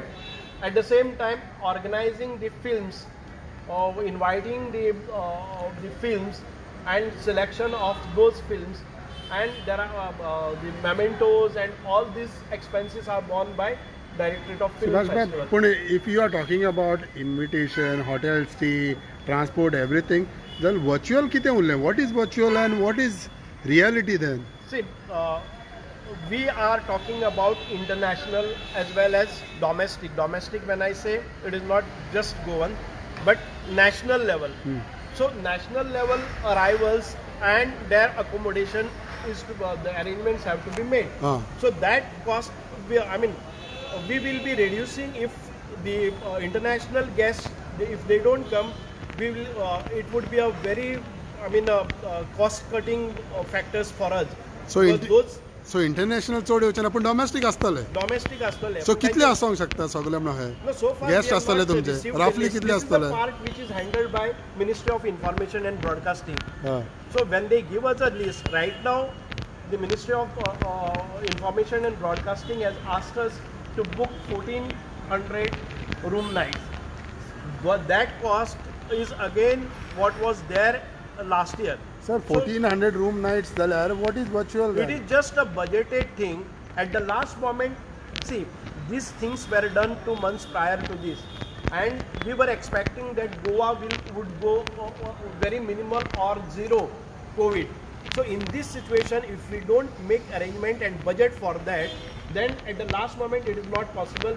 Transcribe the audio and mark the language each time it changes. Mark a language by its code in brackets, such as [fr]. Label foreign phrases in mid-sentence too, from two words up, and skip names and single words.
[en] At the same time, organizing the films, inviting the films and selection of those films, and there are the mementos, and all these expenses are borne by Directorate of Film Festival. But if you are talking about invitation, hotel stay, transport, everything, then virtual [kok] कितें उरलें? [en] What is virtual and what is reality then? See, we are talking about international as well as domestic. Domestic, when I say, it is not just Goan, but national level. So national level arrivals and their accommodation is to, the arrangements have to be made. So that cost, we will be reducing if the international guests if they don't come, we will. It would be a very, cost-cutting factors for us. So Because those [kok] सो इंटरनॅशनल चड येवचे ना पूण डोमेस्टीक आसतले. domestic आसतले. सो कितले आसोंक शकता सगळे म्हणून हे? [en] No, so far Guest we have [kok] आसतले [en] not [kok] तुमचे? [en] received Roughly the list. [kok] कितले [en] This is the [kok] आसतले? [en] part which is handled by Ministry of Information and Broadcasting. [kok] हां. [en] So when they give us a list, right now, the Ministry of Information and Broadcasting has asked us to book 1,400 room nights. But that cost is again what was there last year. sir 1400 room nights जाल्यार what is virtual? It is just a budgeted thing. At the last moment, see, these things were done 2 months prior to this, and we were expecting that Goa would go very minimal or zero COVID. So in this situation, if we don't make arrangement and budget for that, then at the last moment it is not possible.